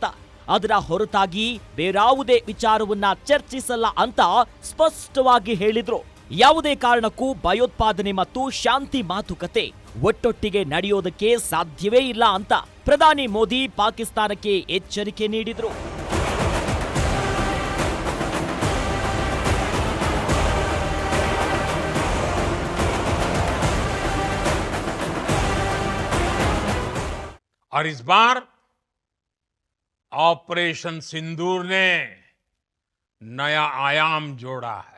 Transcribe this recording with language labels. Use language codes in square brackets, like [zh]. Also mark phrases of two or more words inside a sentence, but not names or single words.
[kn] ಅದರ ಹೊರತಾಗಿ ಬೇರಾವುದೇ ವಿಚಾರವನ್ನ ಚರ್ಚಿಸಲ್ಲ ಅಂತ ಸ್ಪಷ್ಟವಾಗಿ ಹೇಳಿದ್ರು. ಯಾವುದೇ ಕಾರಣಕ್ಕೂ ಭಯೋತ್ಪಾದನೆ ಮತ್ತು ಶಾಂತಿ ಮಾತುಕತೆ ಒಟ್ಟೊಟ್ಟಿಗೆ ನಡೆಯೋದಕ್ಕೆ ಸಾಧ್ಯವೇ ಇಲ್ಲ ಅಂತ ಪ್ರಧಾನಿ ಮೋದಿ ಪಾಕಿಸ್ತಾನಕ್ಕೆ ಎಚ್ಚರಿಕೆ ನೀಡಿದ್ರು. [hi] और इस बार ऑपरेशन सिंदूर ने नया आयाम जोड़ा है।